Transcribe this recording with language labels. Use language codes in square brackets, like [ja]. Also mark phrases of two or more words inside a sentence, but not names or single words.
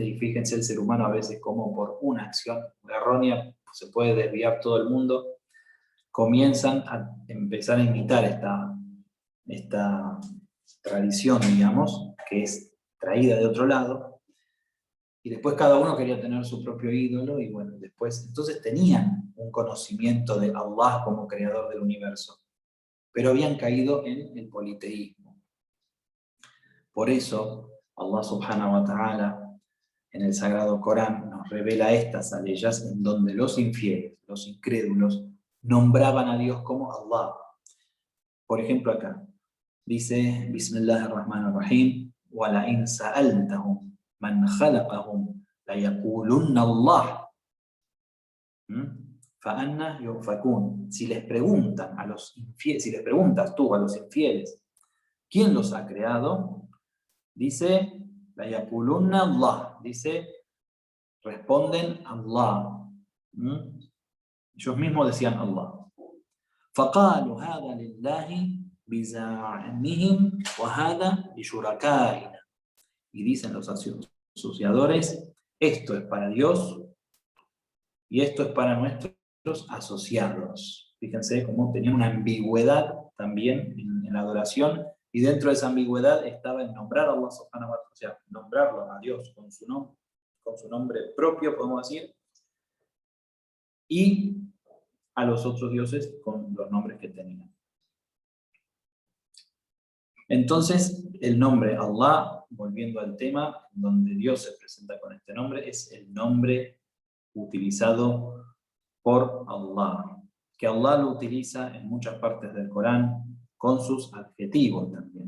[es] y fíjense el ser humano a veces como por una acción errónea se puede desviar todo el mundo, comienzan a empezar a imitar esta tradición, digamos, que es traída de otro lado, y después cada uno quería tener su propio ídolo, y bueno, después, entonces tenían un conocimiento de Allah como creador del universo, pero habían caído en el politeísmo. Por eso, [ar] الله سبحانه وتعالى, [es] en el Sagrado Corán, nos revela estas aleyas en donde los infieles, los incrédulos, nombraban a Dios como Allah. Por ejemplo acá, dice, [ar] Bismillahirrahmanirrahim, وَلَئِنْ سَأَلْتَهُمْ مَنْ خَلَقَهُمْ لَيَقُولُنَّ اللَّهُ فَأَنَّى يُؤْفَكُونَ. [es] Si les preguntan a los infieles, si les preguntas tú a los infieles, ¿quién los ha creado? Dice, [ar] لَيَقُولُنَّ اللَّهُ. [es] Dice, responden Allah. Ellos mismos decían Allah. [ar] فَقَالُوا هَذَا لِلَّهِ بِزَعْمِهِمْ وَهَذَا لِشُرَكَائِنَا. [es] Y dicen los asociadores, esto es para Dios y esto es para nuestros asociados. Fíjense cómo tenían una ambigüedad también en la adoración, y dentro de esa ambigüedad estaba el nombrar a [ar] الله سبحانه وتعالى, [es] o sea, nombrarlo a Dios con su nombre propio, podemos decir, y a los otros dioses con los nombres que tenían. Entonces, el nombre Allah, volviendo al tema, donde Dios se presenta con este nombre, es el nombre utilizado por Allah, que Allah lo utiliza en muchas partes del Corán con sus adjetivos también.